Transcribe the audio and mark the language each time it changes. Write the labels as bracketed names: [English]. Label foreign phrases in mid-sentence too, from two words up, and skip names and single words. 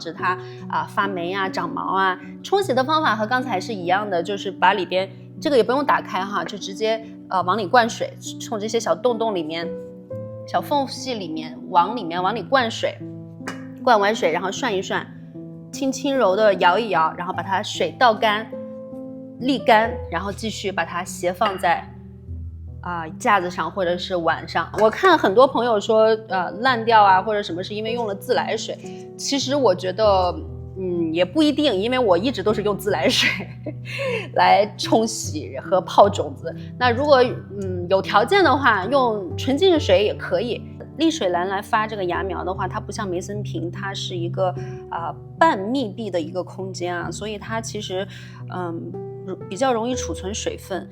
[Chinese] 止它發霉啊、長毛啊，沖洗的方法和剛才是一樣的，就是把裡邊這個也不用打開哈，就直接往裡灌水，從這些小洞洞裡面、小縫隙裡面往裡灌水，灌完水然後涮一涮，輕輕柔的搖一搖，然後把它水倒乾、瀝乾，然後繼續把它斜放在架子上或者是碗上。我看很多朋友說爛掉啊或者什麼是因為用了自來水，其實我覺得也不一定，因為我一直都是用自來水來沖洗和泡種子。那如果有條件的話，用純淨水也可以。瀝水籃來發這個芽苗的話，它不像梅森瓶，它是一個半密閉的一個空間啊，所以它其實比較容易儲存水分。